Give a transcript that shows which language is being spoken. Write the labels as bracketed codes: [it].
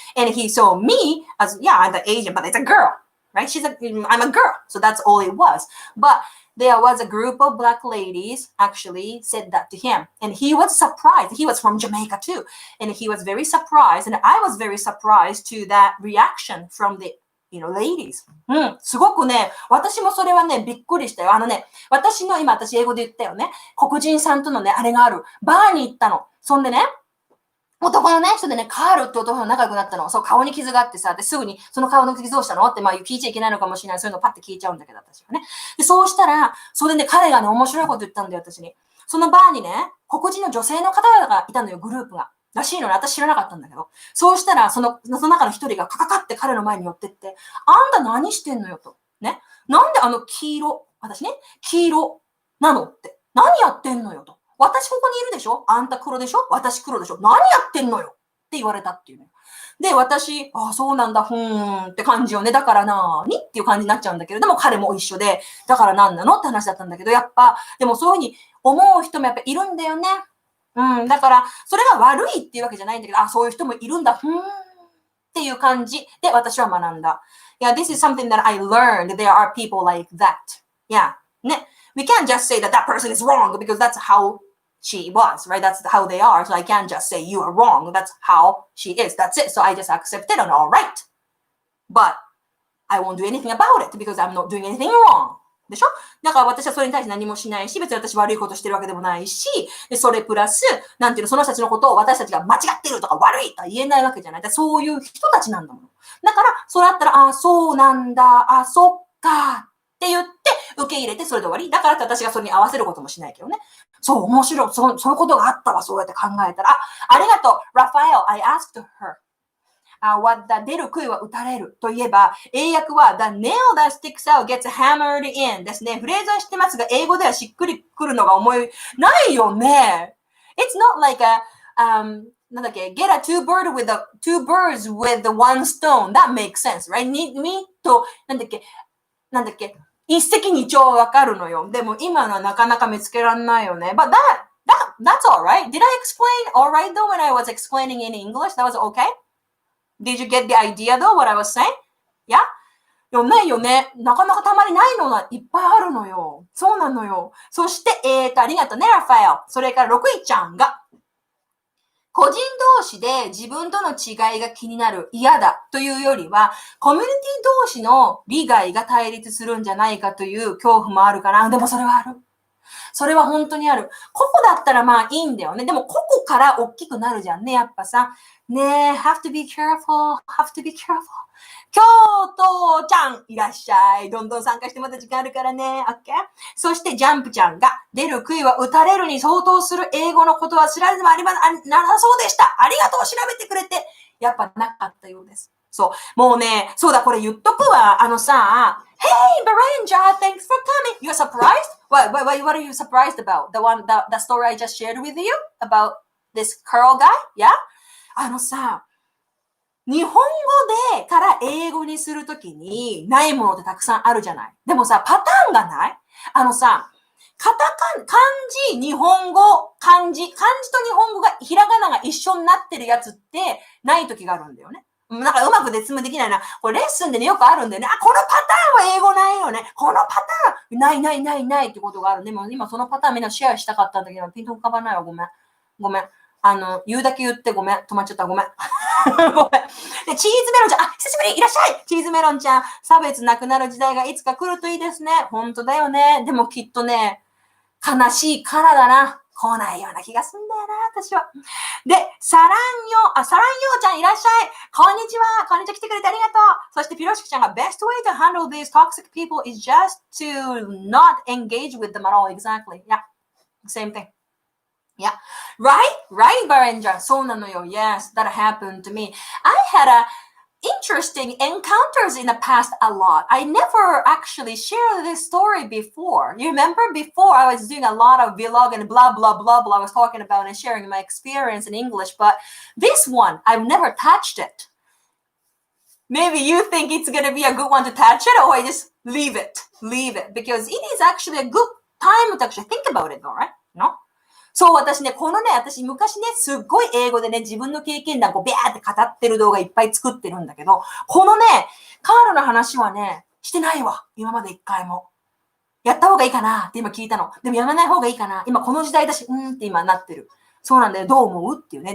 [en] And he saw me as, I'm the Asian, but it's a girl.Right? I'm a girl. So that's all it was. But there was a group of black ladies actually said that to him. And he was surprised. He was from Jamaica too. And he was very surprised. And I was very surprised to that reaction from the, ladies. [ja] すごくね、私もそれはね、びっくりしたよ。私英語で言ったよね。黒人さんとのね、あれがある。バーに行ったの。そんでね、男のね、人でね、カールって男の仲良くなったの。そう、顔に傷があってさ、ですぐに、その顔の傷どうしたのって、聞いちゃいけないのかもしれない。そういうのパッて聞いちゃうんだけど、私はね。で、そうしたら、それでね、彼がね、面白いこと言ったんだよ、私に。そのバーにね、黒人の女性の方々がいたのよ、グループが。らしいのね、私知らなかったんだけど。そうしたら、その中の一人がカカカって彼の前に寄ってって、あんた何してんのよと。ね。なんで黄色、私ね、黄色なのって。何やってんのよと。私ここにいるでしょあんた黒でしょ私黒でしょ何やってんのよって言われたっていうね。で、私、そうなんだ、って感じよね。だからなーにっていう感じになっちゃうんだけれども、彼も一緒で、だからなんなのって話だったんだけど、やっぱ、でもそういうふうに思う人もやっぱいるんだよね。だから、それが悪いっていうわけじゃないんだけど、そういう人もいるんだ。っていう感じで私は学んだ。 [en] Yeah, this is something that I learned. There are people like that. Yeah. ね。 We can't just say that that person is wrong because that's how she was, right? That's how they are. So I can't just say you are wrong. That's how she is. That's it. So I just accept it and all right. But I won't do anything about it because I'm not doing anything wrong. [ja] でしょ？だから私はそれに対して何もしないし、別に私悪いことしてるわけでもないし、でそれプラス、なんていうの、その人たちのことを私たちが間違ってるとか悪いとは言えないわけじゃない。だそういう人たちなんだもん。だから、それあったら、そうなんだ、そっか、って言って、受け入れてそれで終わり。だからって私がそれに合わせることもしないけどね。そう、面白い。そういうことがあったわ、そうやって考えたら。ありがとう、ラファエル。 [en] I asked her.What the [ja] 出る杭は打たれるといえば、英訳は [en] The nail that sticks out gets hammered in [ja] ですね。フレーズは知ってますが、英語ではしっくりくるのが思いないよね。 [en] It's not like [ja] なんだっけ [en] get two birds with the one stone. That makes sense, right? [ja] にと、なんだっけ一石二鳥わかるのよ。でも今のはなかなか見つけられないよね。 [en] But that's alright. Did I explain alright though when I was explaining in English? That was okay?Did you get the idea though, what I was saying? [ja] Yeah? ないよね。なかなかたまにないのがいっぱいあるのよ。そうなのよ。そして、ありがとうね、ラファエル。それから6位ちゃんが、個人同士で自分との違いが気になる、嫌だというよりは、コミュニティ同士の利害が対立するんじゃないかという恐怖もあるかな。でもそれはある。それは本当にある。個々だったらまあいいんだよね。でも個々から大きくなるじゃんね、やっぱさ。 [en] ねえ、have to be careful, have to be careful. [ja] 京都ちゃん、いらっしゃい。どんどん参加してまた時間あるからね。 [en] OK? [ja] そしてジャンプちゃんが、出る杭は打たれるに相当する英語のことは知られてもなさそうでした。ありがとう、調べてくれて。やっぱなかったようです。そう。もうね、そうだ、これ言っとくわ。 [en] さ、Hey, Berenja, thanks for coming. You're surprised? What are you surprised about? The story I just shared with you about this curl guy? Yeah? [ja] さ、日本語でから英語にするときにないものってたくさんあるじゃない。でもさ、パターンがないさ、漢字、日本語、漢字と日本語が、ひらがなが一緒になってるやつってないときがあるんだよね。なんかうまく説明できないな。これレッスンでね、よくあるんだよね。このパターンは英語ないよね。このパターン、ないってことがある。でも今そのパターンみんなシェアしたかったんだけど、ピンと浮かばないわ。ごめん。言うだけ言ってごめん。止まっちゃった。ごめん。ごめん。で、チーズメロンちゃん、久しぶりいらっしゃいチーズメロンちゃん、差別なくなる時代がいつか来るといいですね。本当だよね。でもきっとね、悲しいからだな。来ないような気がすんだよな、私は。で、サランヨーちゃんいらっしゃい。こんにちは。来てくれてありがとう。そしてピロシキちゃんが [en] Best way to handle these toxic people is just to not engage with them at all. Exactly. Yeah. Same thing.Yeah. Right, Berenger. [ja] そうなのよ. [en] Yes, that happened to me. I had interesting encounters in the past a lot. I never actually shared this story before. You remember before I was doing a lot of vlog and blah, blah, blah, blah. I was talking about and sharing my experience in English, but this one, I've never touched it. Maybe you think it's going to be a good one to touch it, or I just leave it because it is actually a good time to actually think about it, all right? No? [ja] そう、私昔ね、すっごい英語でね、自分の経験談をビャーって語ってる動画いっぱい作ってるんだけど、このね、カールの話はね、してないわ。今まで一回も。やった方がいいかなって今聞いたの。でもやめない方がいいかな。今この時代だし、って今なってる。そうなんだよ。どう思うっていうね。